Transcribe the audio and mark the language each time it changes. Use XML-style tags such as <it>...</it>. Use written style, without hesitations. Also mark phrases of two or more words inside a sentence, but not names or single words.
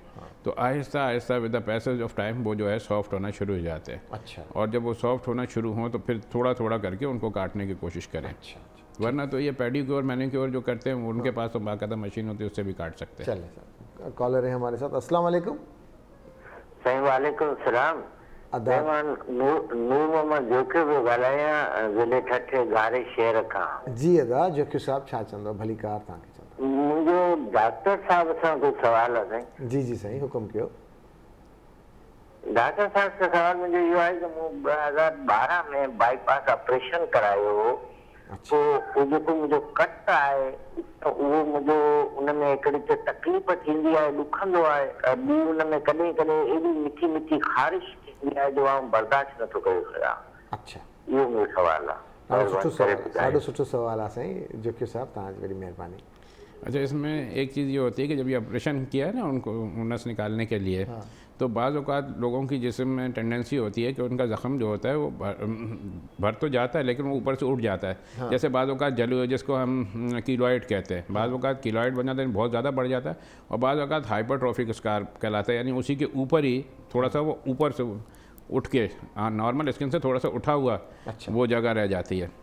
<ur>تو آہستہ آہستہ</ur> <en>with the passage of time</en> <ur>وہ جو ہے سافٹ ہونا شروع ہو جاتے ہیں. अच्छा। اور جب وہ سافٹ ہونا شروع ہوں تو پھر تھوڑا تھوڑا کر کے ان کو کاٹنے کی کوشش کریں. अच्छा। ورنہ تو یہ</ur> <en>pedicure manicure</en> <ur>جو کرتے ہیں ان کے پاس تو باقاعدہ مشین ہوتی ہے، اس سے بھی کاٹ سکتے ہیں. چلیں سر، کالر ہے ہمارے ساتھ.</ur> <ar>السلام علیکم. وعلیکم السلام.</ar> <sd>नूर मोहम्मद जोखियो पियो ॻाल्हायां ज़िले ठठे गारे शहर खां। जी अदा जोखियो साहब, छा चवंदव? भली कार तव्हांखे चवंदव। मुंहिंजो डॉक्टर साहब सां कोई सवाल आहे साईं? जी जी साईं, हुकुम कयो। डॉक्टर साहब सां सवाल मुंहिंजो इहो आहे कि मूं 2012 में बाईपास ऑपरेशन करायो हो। तो वो जेको मुंहिंजो कट आहे त उहो मुंहिंजो उनमें हिकिड़ी त तकलीफ़ थींदी आहे, ॾुखंदो आहे, ॿी उनमें कॾहिं कॾहिं एॾी मिठी मिठी ख़ारिश थींदी आहे जो आउं बर्दाश्त नथो करे सघां। अच्छा, इहो मुंहिंजो सवाल आहे। ॾाढो सुठो सवाल आहे साईं जोखियो साहब, तव्हांजी वॾी महिरबानी।</sd> <ur>اچھا، اس میں ایک چیز یہ ہوتی ہے کہ جب یہ آپریشن کیا ہے نا ان کو نس نکالنے کے لیے، تو بعض اوقات لوگوں کی جسم میں ٹینڈینسی ہوتی ہے کہ ان کا زخم جو ہوتا ہے وہ بھر تو جاتا ہے لیکن وہ اوپر سے اٹھ جاتا ہے. جیسے بعض اوقات جلو، جس کو ہم کیلائڈ کہتے ہیں، بعض اوقات کیلائڈ بن جاتا ہے، بہت زیادہ بڑھ جاتا ہے، اور بعض اوقات</ur> <en>hypertrophic scar</en> <ur>کہلاتا ہے، یعنی اسی کے اوپر ہی تھوڑا سا وہ اوپر سے اٹھ کے</ur> <en>normal skin</en> <ur>سے تھوڑا سا اٹھا ہوا وہ جگہ رہ جاتی ہے.</ur>